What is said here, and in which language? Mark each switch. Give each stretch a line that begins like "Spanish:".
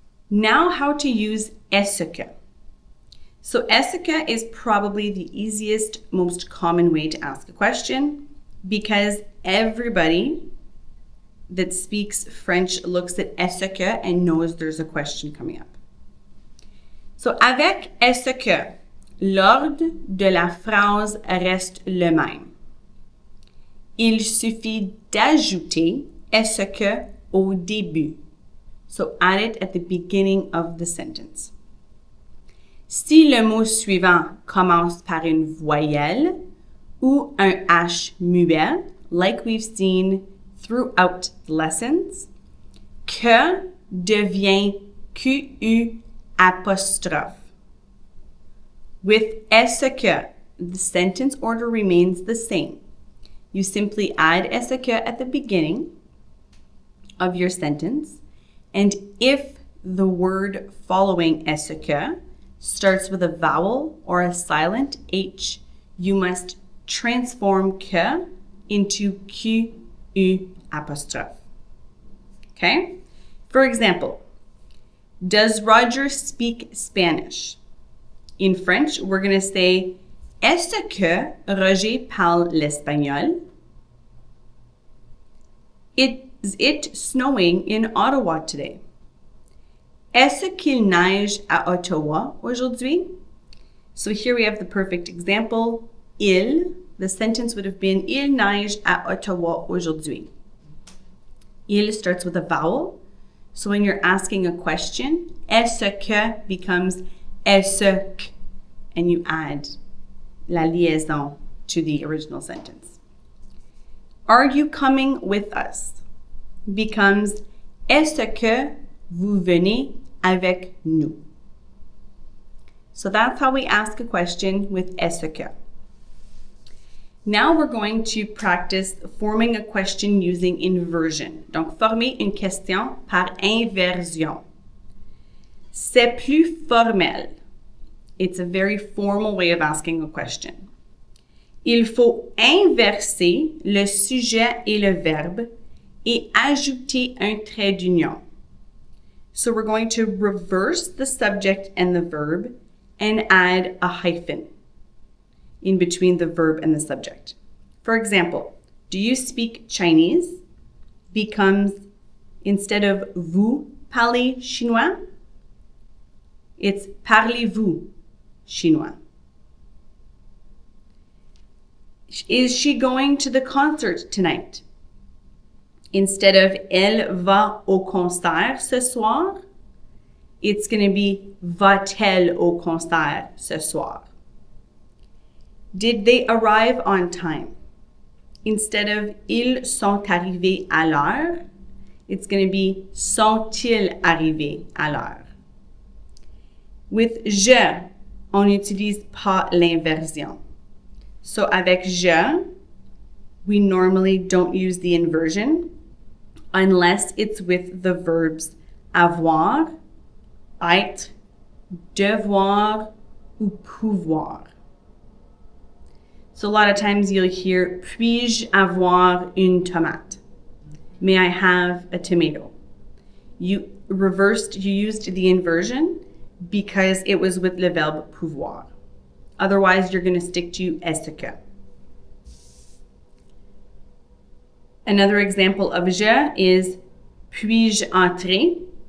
English: Now how to use est-ce que. So est-ce que is probably the easiest, most common way to ask a question because everybody that speaks French looks at est-ce que and knows there's a question coming up.
French: So avec est-ce que, l'ordre de la phrase reste le même. Il suffit d'ajouter est-ce que au début.
English: So add it at the beginning of the sentence.
French: Si le mot suivant commence par une voyelle ou un H muet,
English: like we've seen throughout lessons,
French: que devient QU apostrophe.
English: With est-ce que, the sentence order remains the same. You simply add est-ce que at the beginning of your sentence, and if the word following est-ce que starts with a vowel or a silent H, you must transform que into QU apostrophe. Okay? For example, does Roger speak Spanish? In French, we're going to say,
French: est-ce que Roger parle l'espagnol?
English: Is Is it snowing in Ottawa today?
French: Est-ce qu'il neige à Ottawa aujourd'hui?
English: So here we have the perfect example. Il, the sentence would have been
French: Il neige à Ottawa aujourd'hui.
English: Il starts with a vowel. So when you're asking a question, est-ce que becomes est-ce que, and you add la liaison to the original sentence. Are you coming with us?
French: Becomes est-ce que vous venez avec nous?
English: So that's how we ask a question with est-ce que. Now we're going to practice forming a question using inversion.
French: Donc, former une question par inversion. C'est plus formel.
English: It's a very formal way of asking a question.
French: Il faut inverser le sujet et le verbe et ajouter un trait d'union.
English: So we're going to reverse the subject and the verb and add a hyphen in between the verb and the subject. For example, do you speak Chinese? Becomes, instead of
French: vous parlez chinois,
English: it's
French: parlez-vous chinois.
English: Is she going to the concert tonight? Instead of
French: elle va au concert ce soir,
English: it's going to be
French: va-t-elle au concert ce soir?
English: Did they arrive on time? Instead of
French: ils sont arrivés à l'heure,
English: it's going to be
French: sont-ils arrivés à l'heure? With je, on n'utilise pas l'inversion.
English: So avec je, we normally don't use the inversion unless it's with the verbs avoir, être, devoir, ou pouvoir. So a lot of times you'll hear,
French: puis-je avoir une tomate?
English: May I have a tomato? You used the inversion because it was with
French: le verbe pouvoir.
English: Otherwise, you're going to stick to est-ce que. Another example of je is,
French: puis-je entrer?